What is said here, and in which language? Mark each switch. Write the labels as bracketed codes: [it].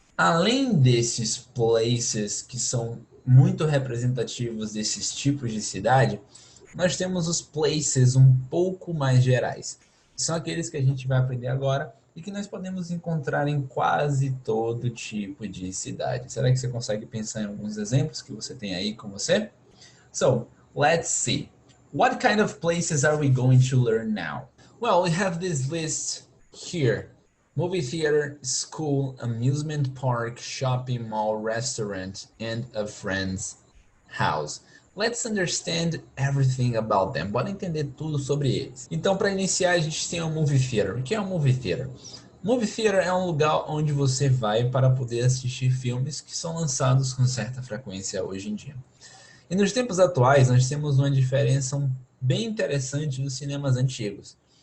[pt] Além desses places que são muito representativos desses tipos de cidade, nós temos os places um pouco mais gerais. São aqueles que a gente vai aprender agora e que nós podemos encontrar em quase todo tipo de cidade. Será que você consegue pensar em alguns exemplos que você tem aí com você? [en] So, let's see. What kind of places are we going to learn now? Well, we have this list here. Movie theater, school, amusement park, shopping mall, restaurant, and a friend's house. Let's understand everything about them. [pt] Bora entender tudo sobre eles. Então, para iniciar, a gente tem o Movie Theater. O que é um Movie Theater? Movie Theater é um lugar onde você vai para poder assistir filmes que são lançados com certa frequência hoje em dia. E nos tempos atuais, nós temos uma diferença bem interessante dos cinemas antigos.